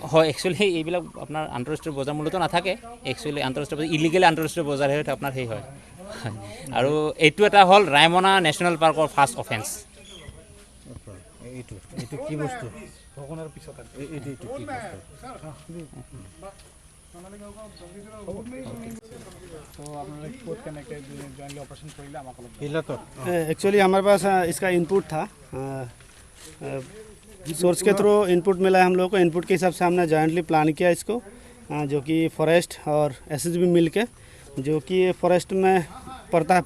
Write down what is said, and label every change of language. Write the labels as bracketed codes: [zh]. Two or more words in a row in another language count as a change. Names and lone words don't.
[as] হয়, একচুৱেলি এইবিলাক আপোনাৰ আন্তঃৰাষ্ট্ৰীয় বজাৰ মূল্যটো নাথাকে। একচুৱেলি আন্তঃৰাষ্ট্ৰীয় বজাৰ ইলিগেল আন্তঃৰাষ্ট্ৰীয় বজাৰহে আপোনাৰ সেই হয়। আৰু এইটো এটা হ'ল ৰায়মনা নেশ্যনেল পাৰ্কৰ [en] first offence. [as] এইটো কি বস্তু? ভগৱানৰ পিছত এইটো কি বস্তু? [hi] एक्चुअली हमारे पास इसका इनपुट था, सोर्स के थ्रू इनपुट मिला है हम लोग को। इनपुट के हिसाब से हमने जॉइंटली प्लान किया इसको, जो कि फॉरेस्ट और SSB मिल के, जो कि फॉरेस्ट में पड़ता है।